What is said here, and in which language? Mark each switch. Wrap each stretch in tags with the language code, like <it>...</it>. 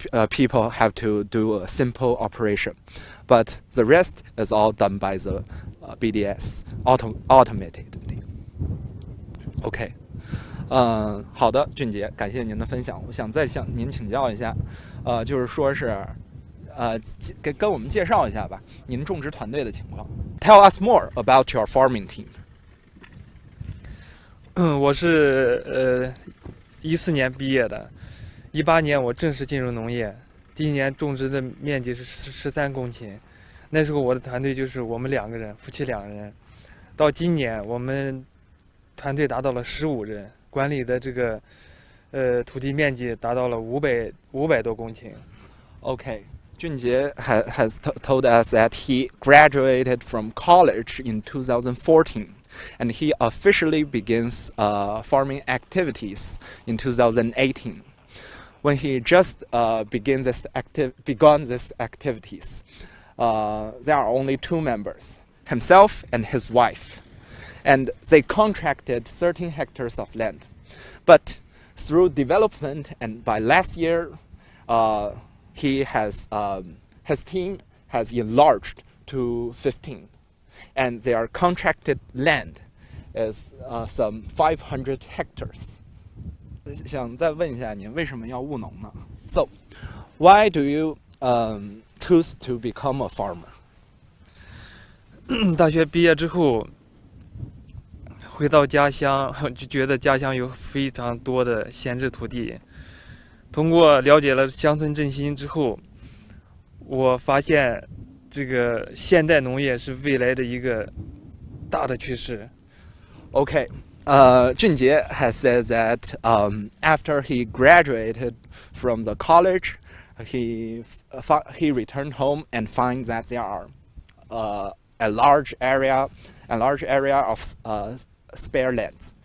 <en>People have to do a simple operation, but the rest is all done by the BDS automatically. Okay.</en> <zh>好的，俊杰，感谢您的分享。我想再向您请教一下，就是说是，跟我们介绍一下吧，您种植团队的情况。</zh> <en>Tell us more about your farming team.</en> <zh>我是14年毕业的，18年我正式进入农业，第一年种植的面积是13公顷，那时候我的团队就是我们2个人，夫妻2人。到今年我们团队达到了15人。管理的这个土地面积达到了500多公顷。</zh> <en>Okay, Junjie has told us that he graduated from college in 2014, and he officially begins farming activities in 2018. when he just began this activities, there are only two members, himself and his wife, and they contracted 13 hectares of land. But through development and by last year, his team has enlarged to 15, and their contracted land is some 500 hectares.</en> <zh>想再问一下您，为什么要务农呢？</zh> <en>So, why do you choose to become a farmer?</en> <zh>大学毕业之后，回到家乡，就觉得家乡有非常多的闲置土地。通过了解了乡村振兴之后，我发现这个现代农业是未来的一个大的趋势。</zh> <en>Okay. Junjie has said that after he graduated from the college, he returned home and finds that there are a large area of spare lands.</en>